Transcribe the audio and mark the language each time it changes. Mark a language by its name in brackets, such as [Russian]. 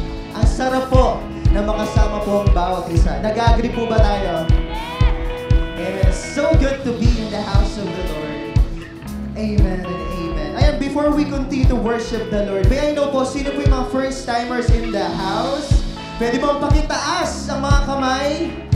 [Filipino] Ang sarap po na makasama po ang bawat isa. Nag-agree po ba tayo? Amen. [English] So good to be in the house of the Lord. Amen and amen. Ayan, before we continue to worship the Lord, may I know [Filipino] po, sino po yung mga [English] first-timers in the house? [Filipino] Pwede bang pakitaas ang mga kamay?